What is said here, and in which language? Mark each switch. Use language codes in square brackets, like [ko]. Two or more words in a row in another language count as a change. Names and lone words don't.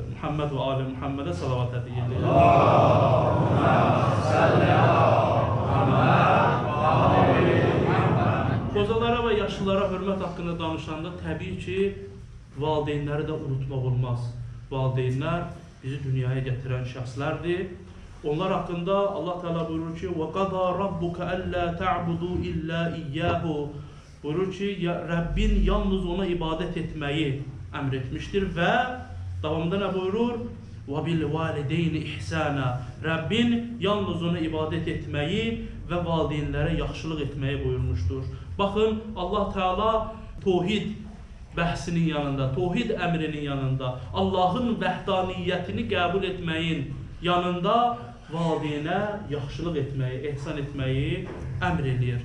[az] Muhammed və Ali Muhammedə salavat edildi. [ar] اللهم صل [az] Qozalara və yaşlılara hörmət haqqında danışanda təbii ki, valideynləri də unutmaq olmaz. Valideynlər bizi dünyaya gətirən şəxslərdir. Onlar haqqında Allah Teala buyurur ki, [ar] وَقَضَى رَبُّكَ أَلَّا تَعْبُدُوا إِلَّا إِيَّاهُ [az] Buyurur ki, Rəbbin yalnız ona ibadət etməyi əmr etmişdir və davamında nə buyurur? [ar] وَبِالْوَالِدَيْنِ إِحْسَانًا [az] Rəbbin yalnız ona ibadət etməyi və valideynlərə yaxşılıq etməyi buyurmuşdur. Baxın, Allah Teala tohid bəhsinin yanında, tohid əmrinin yanında, Allahın vəhdaniyyətini qəbul etməyin yanında valideynə yaxşılıq etməyi, ehsan etməyi əmr edir.